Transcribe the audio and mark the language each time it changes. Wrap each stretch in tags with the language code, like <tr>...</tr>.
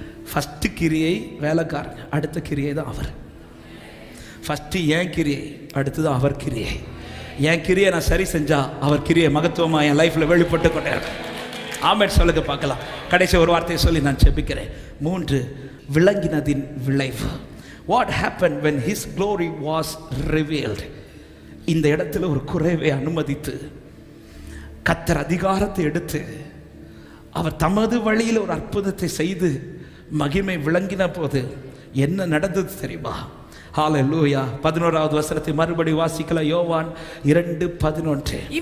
<ta>First கிரியை வேலைக்காரங்க, அடுத்த கிரியை தான் அவர். ஃபர்ஸ்ட் என் கிரியை, அடுத்தது அவர் கிரியை. என் கிரியை நான் சரி செஞ்சா அவர் கிரியை மகத்துவமா என் லைஃப்ல வெளிப்பட்டு கொண்டே இருக்கும். ஆமென் சொல்லுங்க பார்க்கலாம். கடைசி ஒரு வார்த்தையை சொல்லி நான் செபிக்கிறேன். 3, விளங்கினதின் விளைவு.</ta> <en>What happened when his glory was revealed?</en> <ta>இந்த இடத்துல ஒரு குறைவை அனுமதித்து கர்த்தர் அதிகாரத்தை எடுத்து அவர் தமது வழியில் ஒரு அற்புதத்தை செய்து மகிமை விளங்கின போது என்ன நடந்தது தெரியுமா? ஹalleluya. 11வது வசனத்தை மறுபடி வாசிக்கலாம். யோவான் 2:11.</ta>